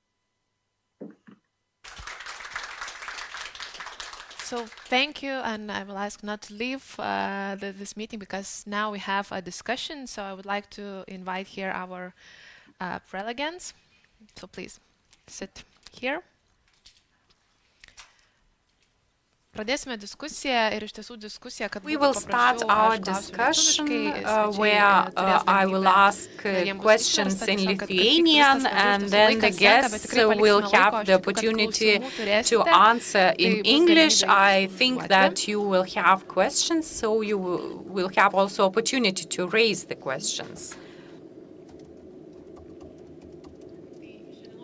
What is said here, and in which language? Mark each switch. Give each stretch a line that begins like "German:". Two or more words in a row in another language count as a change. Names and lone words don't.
English: So thank you, and I will ask not to leave this meeting because now we have a discussion. So I would like to invite here our prelegents. So please sit here.
Lithuanian: Pradėsime diskusiją ir iš tiesų diskusija, kad
English: we will start our discussion where I will ask questions in Lithuanian, and then the guests will have the opportunity to answer in English. I think that you will have questions, so you will have also opportunity to raise the questions.